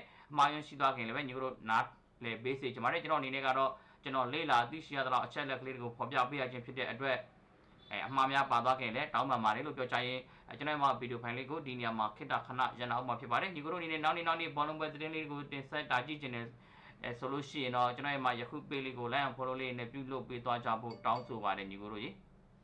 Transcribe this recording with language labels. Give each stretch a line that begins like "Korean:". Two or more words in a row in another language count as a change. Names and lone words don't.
Burmese: မှားယွင်းရှိသွားခင်လည်းပဲညီတို့နားလေဘေးစေချင်ပါတယ်ကျွန်တော်အနေနဲ့ကတော့ကျွန်တော်လေ့လာသိရှိရတော့အချက်လက်ကလေးတွေကိုဖော်ပြပေးရခြင်းဖြစ်တဲ့အတွက်အမှားများပါသွားခင်လည်းတောင်းပန်ပါတယ်လို့ပြောချင်ရင်ကျွန်တော်ဗီဒီယိုဖိုင်လေးကိုဒီနေရာမှာခိတ္တခဏရန်အောင်မှာဖြစ်ပါတယ်ညီတို့အနေနဲ့နောက်နေ့ဘောလုံးပွဲသတင်းလေးကိုတင်ဆက်တာကြည့်ချင်တယ်ဆိုလို့ရှိရင်တော့ကျွန်တော်ရဲ့မှာယခုပေးလေးကို
English: like and follow
Burmese: လေးနဲ့ပြုလုပ်ပေးသွားကြဖို့တောင်းဆိုပါတယ်ညီကိုတို့ကြီး